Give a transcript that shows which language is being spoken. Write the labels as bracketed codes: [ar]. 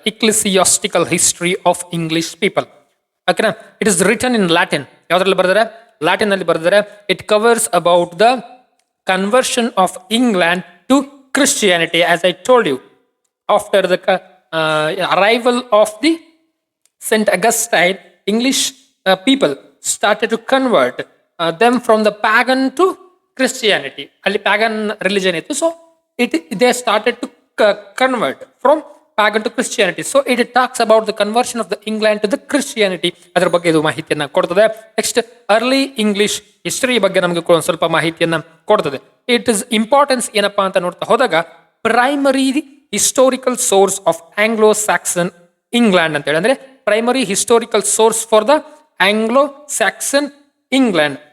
[en] Ecclesiastical history of English people. ಓಕೆನಾ? It is written in Latin. [kn] ಯಾವ್ದ್ರಲ್ಲಿ ಬರೆದರೆ? ಲ್ಯಾಟಿನ್ ಅಲ್ಲಿ ಬರೆದರೆ. [en] It covers about the conversion of England to Christianity, as I told you. After the arrival of the St. Augustine, English people started to convert them from the pagan to Christianity. [kn] Ali pagan religion ittu, [en] so they started to convert from pagan to Christianity. So it talks about the conversion of the England to the Christianity. [kn] ಅದರ ಬಗ್ಗೆ ಇದು ಮಾಹಿತಿಯನ್ನ ಕೊಡ್ತದೆ. Next early English history ಬಗ್ಗೆ ನಮಗೆ ಒಂದು ಸ್ವಲ್ಪ ಮಾಹಿತಿಯನ್ನ ಕೊಡ್ತದೆ. [en] it is importance [kn] ಏನಪ್ಪಾ ಅಂತ ನೋಡ್ತಾ ಹೋದಾಗ [en] primary historical source of Anglo Saxon England [kn] ಅಂತ ಹೇಳಿ. [en] ಅಂದ್ರೆ primary historical source for the Anglo Saxon England.